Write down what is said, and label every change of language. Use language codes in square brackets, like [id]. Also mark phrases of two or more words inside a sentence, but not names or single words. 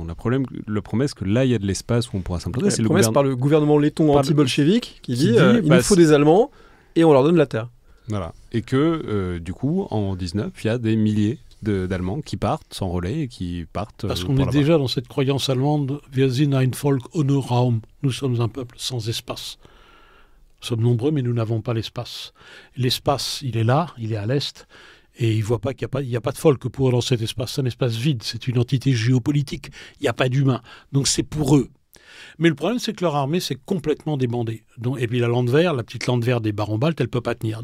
[fr] La promesse que là, il y a de l'espace où on pourra s'implanter. C'est la promesse par le gouvernement letton anti-bolchevique qui dit il nous faut des Allemands et on leur donne la terre. Voilà. Et que, du coup, en 19, il y a des milliers d'Allemands qui partent sans relais et qui partent parce qu'on est déjà dans cette croyance allemande [de] wir sind ein Volk ohne Raum. [fr] Nous sommes un peuple sans espace. Nous sommes nombreux, mais nous n'avons pas l'espace. L'espace, il est là, il est à l'est, et ils ne voient pas qu'il n'y a pas de folk pour eux dans cet espace. C'est un espace vide, c'est une entité géopolitique. Il n'y a pas d'humain. Donc c'est pour eux. Mais le problème, c'est que leur armée s'est complètement débandée. Et puis la petite Landwehr des barons baltes, elle ne peut pas tenir.